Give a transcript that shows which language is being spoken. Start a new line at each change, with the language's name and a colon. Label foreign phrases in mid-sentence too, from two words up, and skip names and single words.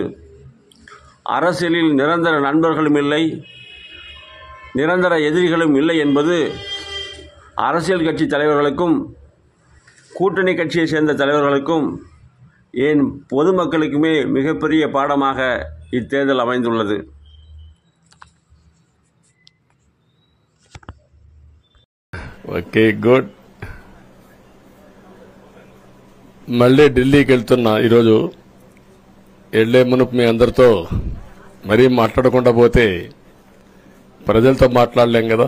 Tamil: அரசியலில் நிரந்தர நண்பர்களும் இல்லை, நிரந்தர எதிரிகளும் இல்லை என்பது அரசியல் கட்சி தலைவர்களுக்கும் கூட்டணி கட்சியை சேர்ந்த தலைவர்களுக்கும் ஏன் பொதுமக்களுக்குமே மிகப்பெரிய பாடமாக இத்தேர்தல் அமைந்துள்ளது.
Telugu: ఓకే గుడ్. మళ్ళీ ఢిల్లీకి వెళ్తున్నా. ఈరోజు వెళ్లే మునుపు మీ అందరితో మరీ మాట్లాడకుండా పోతే ప్రజలతో మాట్లాడలేం కదా.